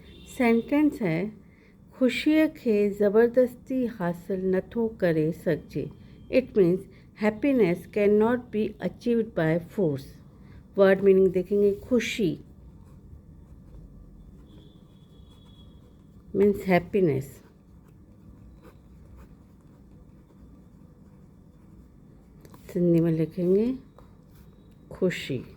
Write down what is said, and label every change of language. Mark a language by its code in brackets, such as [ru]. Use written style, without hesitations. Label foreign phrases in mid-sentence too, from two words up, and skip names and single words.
[hi] सेंटेंस है [sd] खुशीअ खे ज़बरदस्ती हासिल नथो करे सघिजे. [en] it means happiness cannot be achieved by force. word meaning [hi] देखेंगे. खुशी [en] means happiness. [hi] हिंदी में लिखेंगे खुशी.